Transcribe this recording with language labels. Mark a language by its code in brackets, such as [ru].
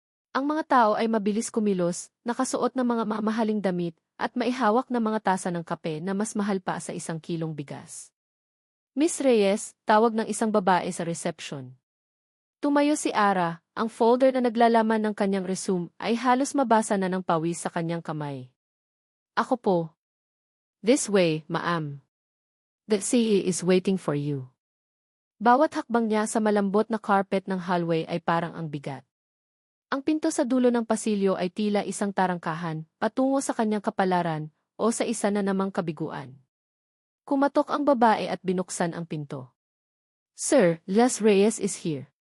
[tl] Ang mga tao ay mabilis kumilos, nakasuot ng mga mamahaling damit, at maihawak na mga tasa ng kape na mas mahal pa sa 1 kilong bigas. Miss Reyes, tawag ng isang babae sa reception. Tumayo si Ara, ang folder na naglalaman ng kanyang resume ay halos mabasa na ng pawis sa kanyang kamay. Ako po. [en] This way, ma'am. The CE is waiting for you. [tl] Bawat hakbang niya sa malambot na carpet ng hallway ay parang ang bigat. Ang pinto sa dulo ng pasilyo ay tila isang tarangkahan, patungo sa kanyang kapalaran, o sa isa na namang kabiguan. Kumatok ang babae at binuksan ang pinto. [en] Sir, Les Reyes is here.